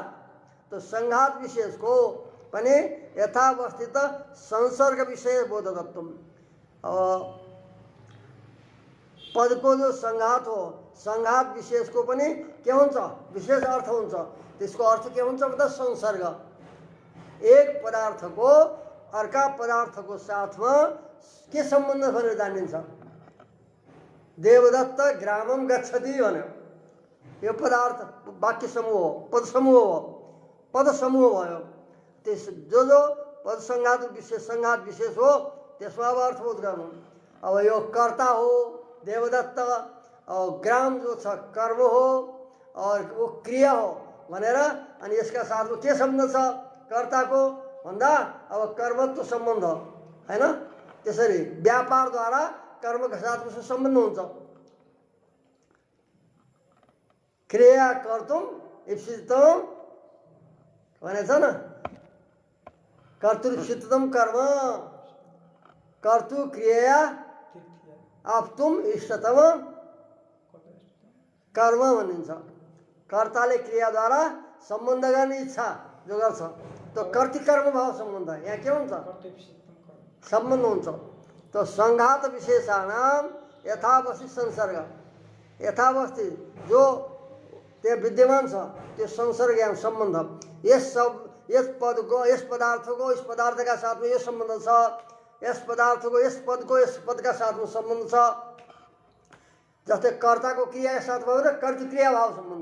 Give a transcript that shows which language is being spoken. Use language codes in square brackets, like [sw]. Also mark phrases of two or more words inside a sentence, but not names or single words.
[ne] तो सङ्घात विशेषको पनि यथावस्थित संसर्ग विषय बोधकत्व, पदको जो सङ्घात हो, सङ्घात विशेषको पनि के हुन्छ? विशेष अर्थ हुन्छ। त्यसको अर्थ के हुन्छ भन्दा संसर्ग, एक पदार्थको अर्का पदार्थको साथमा के सम्बन्ध भनेर जानिन्छ। [sa] देवदत्त ग्रामम गच्छति [ne] भन्यो, यो पदार्थ वाक्य समूह हो, पद समूह हो, पद समूह भयो। त्यस जो जो पद सङ्घात विशेष हो त्यसमा अब अर्थबोध गर्नु। अब यो कर्ता हो देवदत्त, और ग्राम जो छ कर्म हो, और वो क्रिया हो भनेर, अनि यसका साथमा के सम्बन्ध छ कर्ताको भन्दा अब कर्मत्व सम्बन्ध हैन। त्यसरी व्यापारद्वारा कर्मका साथमा सम्बन्ध हुन्छ। [sa] क्रिया कर्तुम इप्सितम [ne] भनेछ न, [sa] कर्तुरिप्सितम कर्म, कर्तु क्रिया आप्तुम इष्टतम कर्म भनिन्छ। [ne] कर्ताले क्रियाद्वारा सम्बन्ध गर्ने इच्छा जो गर्छ त्यो कर्तिकर्म भाव सम्बन्ध, यहाँ के हुन्छ? सम्बन्ध हुन्छ। तो [sa] सङ्घात विशेषाणाम यथावस्थित संसर्ग, [ne] यथावस्थित जो त्यो विद्यमान छ त्यो संसर्ग या सम्बन्ध, यस पदको यस पदार्थको यस पदार्थका साथमा यो सम्बन्ध छ, यस पदार्थको यस पदका साथमा सम्बन्ध छ। जस्तै कर्ताको क्रियाका साथ भयो र कर्तृक्रिया भाव सम्बन्ध।